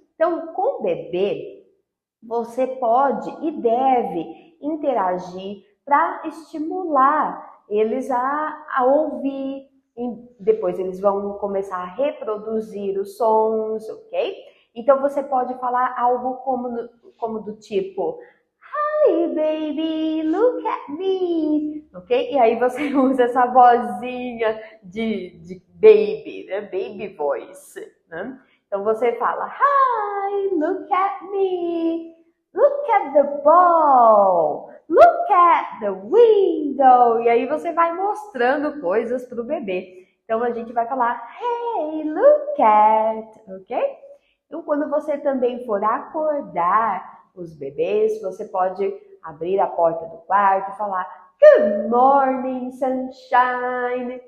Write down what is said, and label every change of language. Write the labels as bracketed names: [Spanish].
[Portuguese] Então, com o bebê, você pode e deve interagir para estimular eles a ouvir, e depois eles vão começar a reproduzir os sons, ok? Então você pode falar algo como do tipo: [English] Hi baby, look at me, [Portuguese] ok? E aí você usa essa vozinha de baby, né? [English] Baby voice, né? Então você fala: Hi, look at me, look at the ball, look at the window. [Portuguese] E aí você vai mostrando coisas para o bebê. Então a gente vai falar: [English] Hey, look at, [Portuguese] ok? Então, quando você também for acordar os bebês, você pode abrir a porta do quarto e falar [English] Good morning, sunshine.